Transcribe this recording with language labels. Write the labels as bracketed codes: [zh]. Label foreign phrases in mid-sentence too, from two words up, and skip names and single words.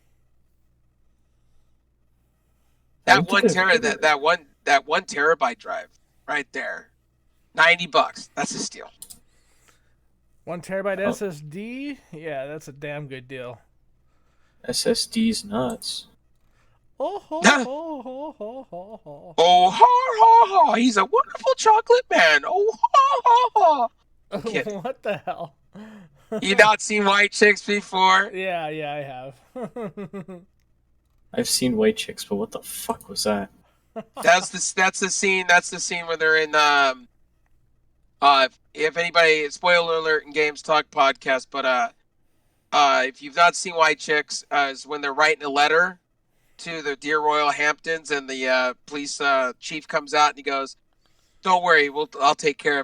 [en] That one terabyte drive right there, $90. That's a steal. 1 terabyte SSD? Yeah, that's a damn good deal. SSD's nuts. Oh ho ho ho ho ho ho. Oh ha ha ha! He's a wonderful chocolate man. Oh ha ha ha! What the hell? You not seen White Chicks before? Yeah, I have. I've seen White Chicks, but what the fuck was that? That's the scene. That's the scene where they're in if anybody, spoiler alert in Games Talk podcast, but if you've not seen White Chicks, is when they're writing a letter to the Dear Royal Hamptons, and the police chief comes out and he goes, "Don't worry, I'll take care of it."